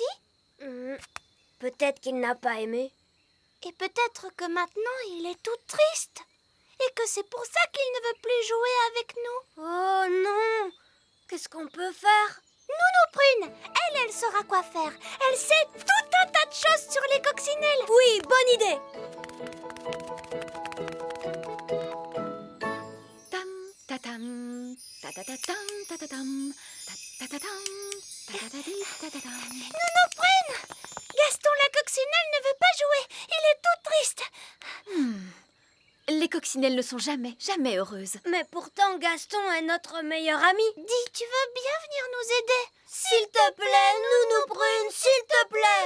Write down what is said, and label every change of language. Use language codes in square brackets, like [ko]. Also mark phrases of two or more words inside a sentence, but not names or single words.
[fr] Peut-être qu'il n'a pas aimé. Et peut-être que maintenant il est tout triste. Et que c'est pour ça qu'il ne veut plus jouer avec nous. Oh non! Qu'est-ce qu'on peut faire? Nounou Prune, elle saura quoi faire. Elle sait tout un tas de choses sur les coccinelles. Oui, bonne idée. Tam, ta-tam, ta-ta-ta-tam, ta-ta-tam, ta-ta-ta-tam, ta-ta-ta-di, ta-ta-tam. Nounou Prune, Gaston la coccinelle ne veut pas jouer. Il est tout triste. Les coccinelles ne sont jamais heureuses. Mais pourtant, Gaston est notre meilleur ami. Dis, tu veux bien venir nous aider? S'il te plaît, Nounou Prune, s'il te plaît.